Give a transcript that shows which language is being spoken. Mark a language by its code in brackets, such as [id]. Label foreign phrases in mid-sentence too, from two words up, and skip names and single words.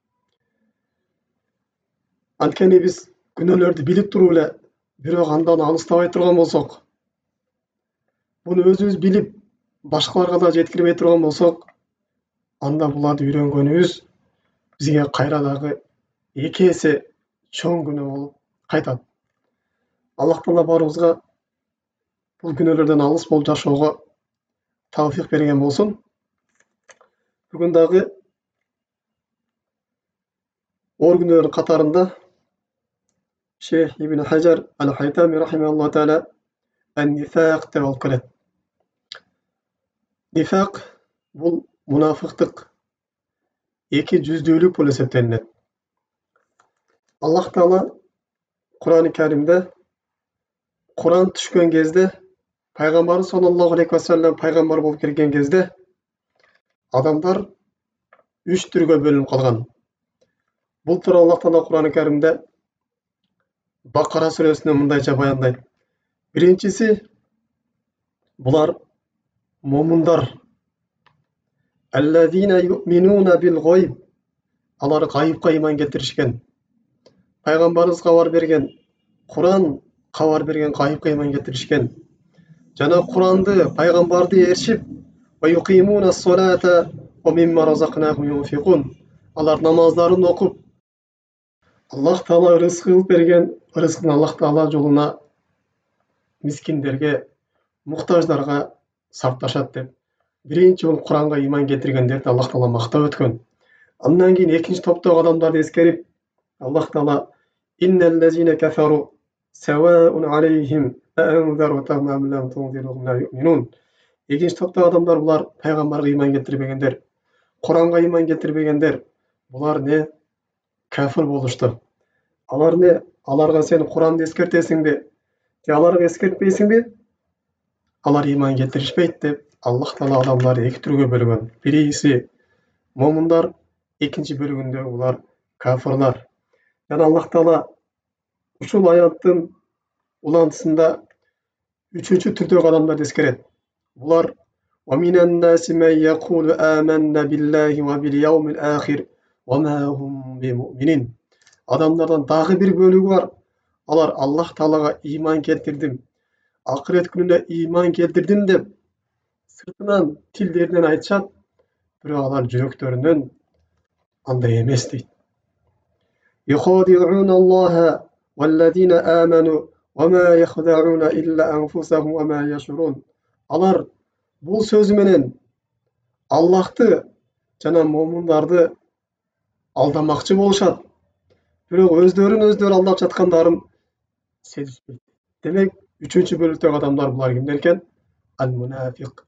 [ky] Анткени биз күнөөлөрдү билип туруп эле бирок андан алыстабай турган болсок, буну өзүбүз билип башкаларга да жеткирбей турган болсок, анда буларды үйрөнгөнүбүз бизге кайра дагы 2 эсе чоң күнөө болуп кайтат. Аллах Таала баарыбызга бул күнөөлөрдөн алыс болуп жашоого тавфик берген болсун. Бүгүн дагы оор күнөөлөр катарында Şeyh İbn Hajar al-Haytami [ar] رحمه الله تعالى النفاق [ky] деп алып келет. Nifaq бул мунафыктык, эки жүздүүлүк болуп эсептелинет. Аллах Таала Кур'ан-ы Каримде Кур'ан түшкөн кезде, пайгамбар саллаллаху алейхи ва саллям пайгамбар болуп келген кезде адамдар 3 түргө бөлүнүп калган. Бул тууралуу Аллах Таала Кур'ан-ы Каримде Бакара сүрөсүндө мындайча баяндайт. Биринчиси булар момундар. [ar] الذين يؤمنون بالغيب. [ky] Алар гайыпка иман келтиришкен. Пайгамбарыбыз кабар берген, Кур'ан кабар берген гайыпка иман келтиришкен. Жана Кур'анды, пайгамбарды ээрчип, [ar] ويقيمون الصلاة ومما رزقناهم ينفقون. [ky] Алар намаздарын окуп, Аллах Таала рызык кылып берген рызыктын Аллах Таала жолуна мискиндерге, муктаждарга сарпташат деп. Биринчи бул Кур'анга иман келтиргендерди Аллах Таала мактап өткөн. Андан кийин экинчи топтогу адамдарды эскерип, [ar] Аллах Таала إن الذين كفروا سواء عليهم أأنذرتهم أم لم تنذرهم لا يؤمنون. [ky] Экинчи топтогу адамдар булар пайгамбарга иман келтирбегендер, Кур'анга иман келтирбегендер. Булар не кафир болушту. Алар не? Аларга сен Кур'анды эскертесиңби? Же аларга эскертпейсиңби? Алар иман келтиришпейт деп Аллах Таала адамдарды эки түргө бөлгөн. Биринчиси момундар, экинчи бөлүгүндө булар кафирлар. Жана Аллах Таала ушул аяттын улантысында үчүнчү түрдөгү адамдарды эскерет. [ar] Булар ومن الناس من يقول آمنا بالله وباليوم الآخر وما هم بمؤمنين. [ky] Адамдардан дагы бир бөлүгү бар. Алар Аллах Таалага иман келтирдим, акырет күнүнө иман келтирдим деп сыртынан тилдеринен айтышат, бирок алар жүрөктөрүнөн андай эмес дейт. [ar] يخادعون الله والذين آمنوا وما يخادعون إلا أنفسهم وما يشعرون. [ky] Алар бул сөзү менен Аллахты жана момундарды алдамакчы болушат. Бирок өздөрүн алдап жаткандарын сезишпейт. Демек, үчүнчү бөлүктөгү адамдар булар кимдер экен? Ал-мунафик.